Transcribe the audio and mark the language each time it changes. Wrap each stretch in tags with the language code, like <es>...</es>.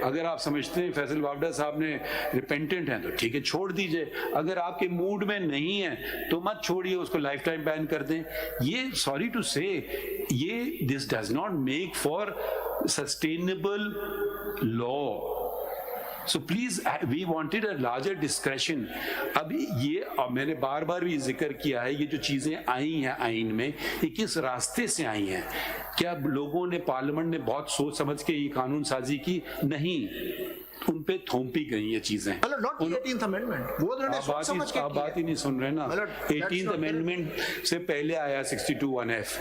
<ur>اگر آپ سمجھتے ہیں فیصل وابڈا صاحب نے ریپینٹنٹ ہیں تو ٹھیک ہے چھوڑ دیجئے, اگر آپ کے موڈ میں نہیں ہے تو مت چھوڑیے, اس کو لائف ٹائم بین کر دیں.</ur> <en>یہ sorry to say یہ this does not make for sustainable law. So please, we wanted a larger discretion.</en> <ur>اب یہ میں نے بار بار بھی ذکر کیا ہے, یہ جو چیزیں آئی ہیں آئین میں یہ کس راستے سے آئی ہیں؟ کیا لوگوں نے پارلیمنٹ نے بہت سوچ سمجھ کے یہ قانون سازی کی؟ نہیں, ان پہ تھوپی گئی یہ چیزیں. آپ بات ہی نہیں سن رہے نا. 18th امینڈمنٹ سے پہلے آیا 62(1)(f).</ur>